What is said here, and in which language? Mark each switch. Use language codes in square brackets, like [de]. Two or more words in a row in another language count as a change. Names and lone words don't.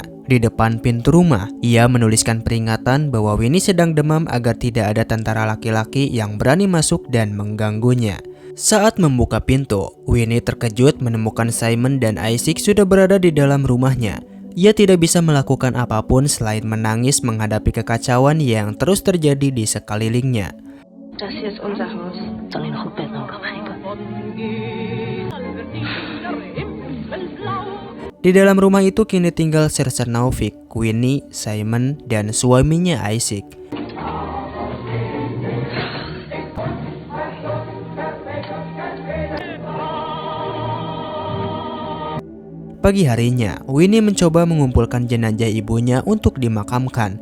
[id] Di depan pintu rumah, ia menuliskan peringatan bahwa Winnie sedang demam agar tidak ada tentara laki-laki yang berani masuk dan mengganggunya. Saat membuka pintu, Winnie terkejut menemukan Simon dan Isaac sudah berada di dalam rumahnya. Ia tidak bisa melakukan apapun selain menangis menghadapi kekacauan yang terus terjadi di sekelilingnya. [de] Das hier ist unser Haus. Soll ihn hochbeten, [id] Di dalam rumah itu kini tinggal Sersan Novik, Winnie, Simon, dan suaminya Isaac. Pagi harinya, Winnie mencoba mengumpulkan jenazah ibunya untuk dimakamkan.